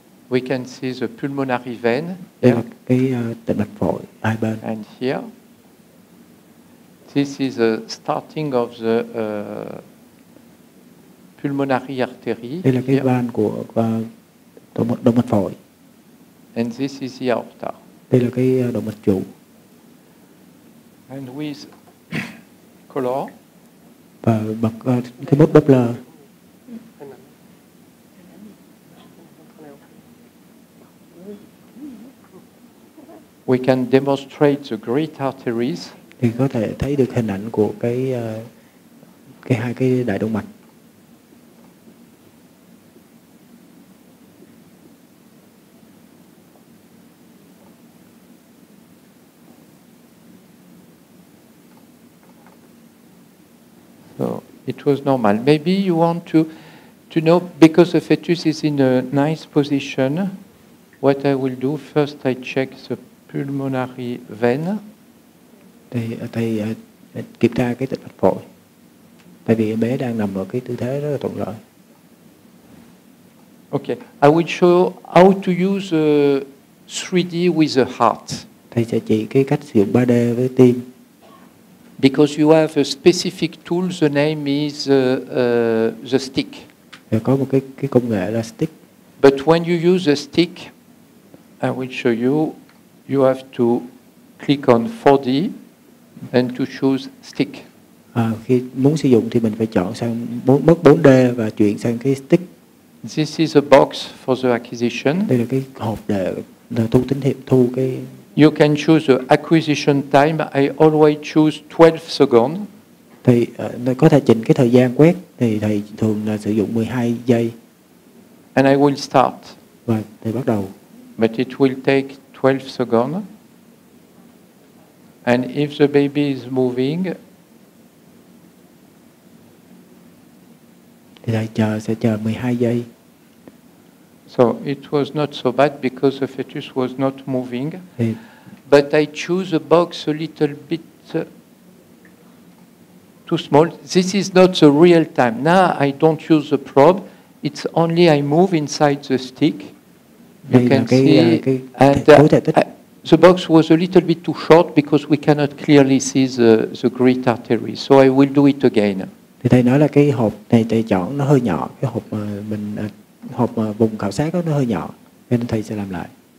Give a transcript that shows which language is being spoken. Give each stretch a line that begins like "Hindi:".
English: We can see the pulmonary vein.
Vietnamese: Đây là cái tĩnh mạch phổi hai bên.
English: And here, this is the starting of the pulmonary artery.
Vietnamese: Đây là cái van của động mạch phổi.
English: And this is the aorta.
Vietnamese: Đây là cái động mạch trụ.
English: And with color.
Vietnamese: Và bật cái bút Doppler.
English: We can demonstrate the great arteries.
Vietnamese: Thì có thể thấy được hình ảnh của cái hai cái đại động mạch.
English: So it was normal. Maybe you want to know, because the fetus is in a nice position, what I will do first, I check the pulmonary vein.
Vietnamese: Thì thầy kiểm tra cái tĩnh mạch phổi. Tại vì em bé đang nằm ở cái tư thế rất là thuận lợi.
English: Okay, I will show how to use 3D with the heart.
Vietnamese: Thầy sẽ chỉ cái cách sử dụng 3D với tim.
English: Because you have a specific tool, the name is the stick.
Vietnamese: Thì có một cái công nghệ là stick.
English: But when you use the stick, I will show you. You have to click on 4D and to choose stick.
Vietnamese: Khi muốn sử dụng thì mình phải chọn sang mất 4D và chuyển sang cái stick.
English: This is a box for the acquisition.
Vietnamese: Đây là cái hộp để thu tín hiệu, thu cái.
English: You can choose the acquisition time. I always choose 12 seconds.
Vietnamese: Thì có thể chỉnh cái thời gian quét, thì thầy thường là sử dụng 12 giây.
English: And I will start.
Vietnamese: Và thầy bắt đầu.
English: But it will take 12 seconds. And if the baby is moving,
Vietnamese: thì thầy sẽ chờ 12 giây.
English: So it was not so bad because the fetus was not moving. But I choose a box a little bit too small. This is not the real time. Now I don't use the probe. It's only I move inside the stick. You can see. And the box was a little bit too short because we cannot clearly see the great artery. So I will do it again.
Vietnamese: Thì thầy nói là cái hộp này thầy chọn nó hơi nhỏ, cái hộp mà mình hộp mà vùng khảo sát đó nó hơi nhỏ, nên thầy sẽ làm lại.